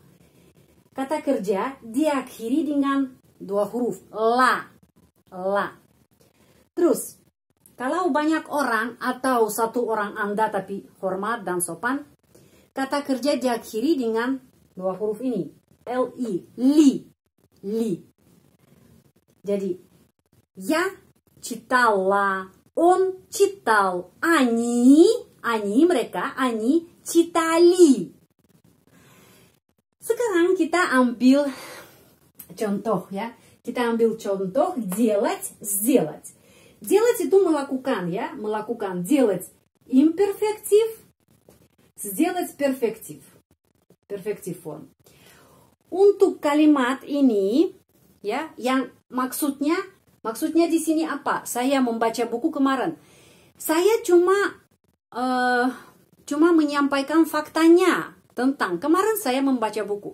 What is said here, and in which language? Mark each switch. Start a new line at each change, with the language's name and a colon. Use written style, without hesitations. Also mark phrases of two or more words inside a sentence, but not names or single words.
Indonesian: Kata kerja diakhiri dengan dua huruf, la. Terus, kalau banyak orang atau satu orang Anda tapi hormat dan sopan, kata kerja diakhiri dengan dua huruf ini, li. Jadi,
Russian: я читала, он читал, они mereka, они читали.
Indonesian: Sekarang kita ambil contoh ya. Kita ambil contoh
Russian: делать, сделать.
Indonesian: Делать itu melakukan ya, melakukan. Делать imperfektif, сделать perfektif. Perfektif form. Untuk kalimat ini ya, yang maksudnya di sini apa? Saya membaca buku kemarin. Saya cuma menyampaikan faktanya tentang kemarin saya membaca buku.